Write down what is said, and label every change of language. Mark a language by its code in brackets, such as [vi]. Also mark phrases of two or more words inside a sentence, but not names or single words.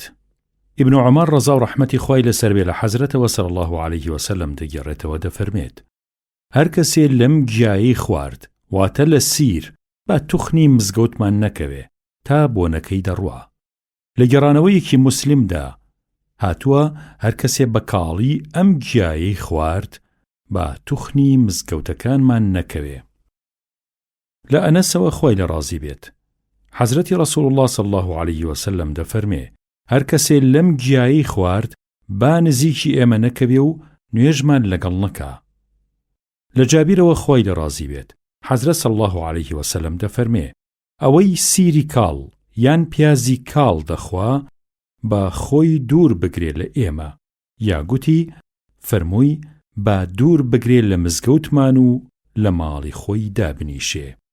[ckb] ئیبن عومەر ڕەزا و ڕەحمەتی خوای لەسەر بێ لە حەزرەتەوە [ar] صلی الله عليه وسلم [ckb] دەگەڕێتەوە دەفەرمێت هەر کەسێ لەم گیایی خوارد واتە لە سیر با توخنی مزگەوتمان نەکەوێ تا بۆنەکەی دەڕوا. لە گەڕانەوەیەکی موسلیمدا هاتووە هەر کەسێ بە کاڵی ئەم گیایی خوارد با توخنی مزگەوتەکانمان نەکەوێ. لە ئەنەسەوە خوای لە ڕازی بێت حەزرەتی ڕەسوڵ الله [ar] صلی الله عليه وسلم [ckb] دەفەرمێ هەر کەسێ لەم گیایی خوارد با نزیکی ئێمە نەکەوێ و نوێژمان لەگەڵ نەکا. لە جابیرەوە خوای لە ڕازی بێت حەزرەت [ar] صلی الله عليه وسلم [ckb] دەفەرمێ ئەوەی سیری کاڵ یان پیازی کاڵ دەخوا با خۆی دوور بگرێ لە ئێمە، یا گوتی فەرمووی با دوور بگرێ لە مزگەوتمان و لە ماڵی خۆی دابنیشێ.